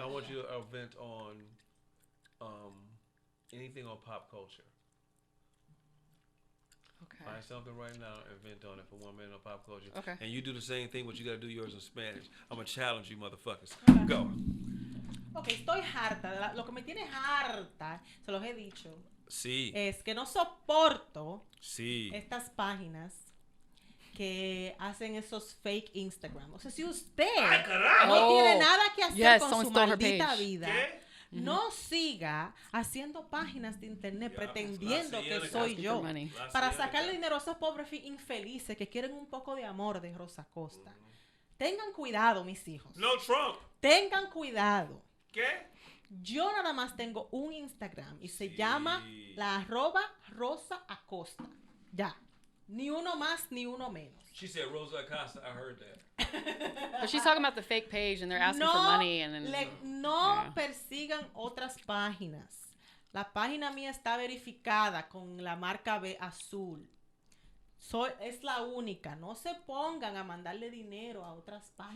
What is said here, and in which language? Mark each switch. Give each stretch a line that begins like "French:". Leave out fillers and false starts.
English: I want you to vent on anything on pop culture. Okay. Find something right now and vent on it for 1 minute on pop culture. Okay. And you do the same thing, but you got to do yours in Spanish. I'm going to challenge you, motherfuckers. Okay. Go.
Spanish: Ok, estoy harta. Lo que me tiene harta, se los he dicho, Sí. es que no soporto Sí. estas páginas que hacen esos fake Instagram. O sea, si usted no tiene nada que hacer con su maldita vida, ¿qué? no siga haciendo páginas de internet pretendiendo que soy yo para sacarle dinero a esos pobres infelices que quieren un poco de amor de Rosa Costa. Tengan cuidado, mis hijos. No Trump. Tengan cuidado. ¿Qué? Yo nada más tengo un Instagram y se llama la @Rosa Acosta. Ya. Ni uno más ni uno menos.
English: She said Rosa Acosta. I heard that. But she's talking about the fake page and they're asking for money and then
Spanish: no persigan otras páginas. La página mía está verificada con la marca B azul. Es la única. No se pongan a mandarle dinero a otras páginas.